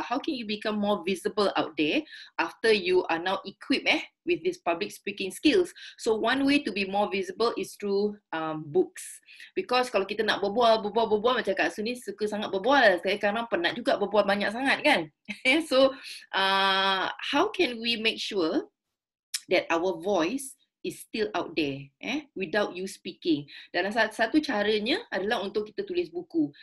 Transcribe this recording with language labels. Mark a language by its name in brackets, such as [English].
[English] How can you become more visible out there after you are now equipped with this public speaking skills? So one way to be more visible is through books. [Malay] Because kalau kita nak berbual macam Kak Su ni suka sangat berbual. Saya kadang penat juga berbual banyak sangat kan. [English] So how can we make sure that our voice is still out there without you speaking? [Malay] Dan satu caranya adalah untuk kita tulis buku.